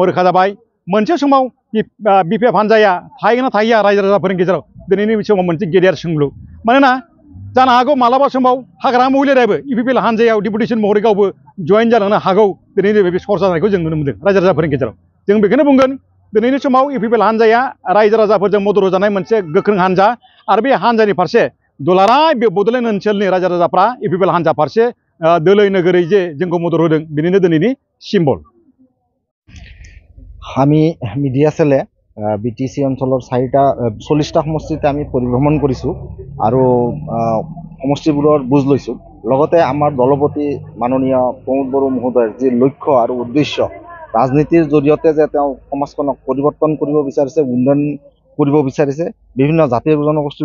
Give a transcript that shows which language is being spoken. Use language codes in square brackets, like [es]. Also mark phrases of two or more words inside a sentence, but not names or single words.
[brx] रोखा जाबाय मोनसे समाव बिपिएफ हान्जाया थाहैगोन ना थाहैया रायजो राजाफोरनि गेजेराव दिनैनि समाव मोनसे गेदेर सोंलु मानोना जानो हागौ मालाबा समाव हाग्रामा महिलारियाबो इउपिपिएल हान्जायाव डिपुटेसन महरै गावबो जयेन जालांनो हागौ दिनैनि बे सर्सा जानायखौ जों नुनो मोनदों रायजो राजाफोरनि गेजेराव जों बेखौनो बुंगोन दिनैनि समाव इउपिपिएल हान्जाया रायजो राजाफोरजों मदद होजानाय मोनसे गोख्रों हान्जा आरो बे हान्जानि फारसे दुलाराय बे बड'लेण्ड ओनसोलनि रायजो राजाफ्रा इउपिपिएल हान्जा फारसे दोलै नोगोरै जे जोंखौ मदद होदों बेनिनो दिनैनि सिम्बल [as] আমি মিডিয়া সেলে বিটিসি অঞ্চলৰ 40টা সমষ্টিতে আমি পৰিভ্ৰমণ কৰিছোঁ আৰু সমষ্টিবোৰৰ বুজ লৈছোঁ লগতে আমাৰ দলপতি মাননীয় প্ৰমোদ বড়ো মহোদয়ৰ যি লক্ষ্য আৰু উদ্দেশ্য ৰাজনীতিৰ জৰিয়তে যে তেওঁ সমাজখনক পৰিৱৰ্তন কৰিব বিচাৰিছে উন্নয়ন কৰিব বিচাৰিছে বিভিন্ন জাতি জনগোষ্ঠীৰ